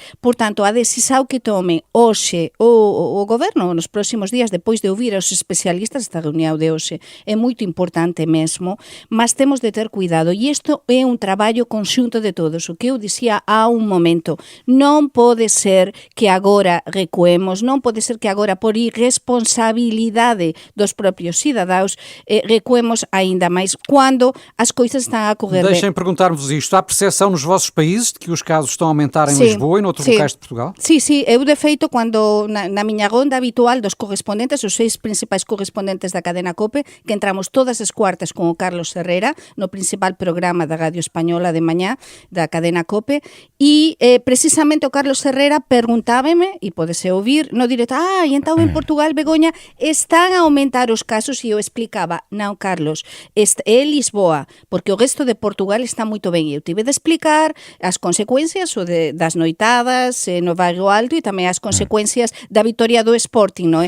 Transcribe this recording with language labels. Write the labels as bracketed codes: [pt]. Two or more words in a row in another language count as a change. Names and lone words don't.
[gl] Por tanto, a decisión que tome hoxe o goberno nos próximos días, depois de ouvir aos especialistas, esta reunión de hoxe é moito importante mesmo, mas temos de ter cuidado. E isto é un traballo conxunto de todos. O que eu dicía há un momento, non pode ser que agora recuemos, non pode ser que agora por irresponsabilidade dos propios cidadaos recuemos aínda máis quando as coisas están a correr ben. [pt] Deixem perguntar-vos isto, há percepção nos vossos países de que os casos estão a aumentar em Lisboa e noutros locais de Portugal? [gl] Sí, eu de feito cando na miña ronda habitual dos correspondentes, os 6 principais correspondentes da cadena COPE, que entramos todas as cuartas con o Carlos Herrera no principal programa da Radio Española de mañá da cadena COPE, e precisamente o Carlos Herrera perguntábame, e podese ouvir no directo, e entón en Portugal, Begoña, están a aumentar os casos, e eu explicaba, non, Carlos, é Lisboa, porque o resto de Portugal está moito ben, e eu tive de explicar as consecuencias das noitadas no Bairro Alto e tamén as consecuencias da vitoria do Sporting, non é?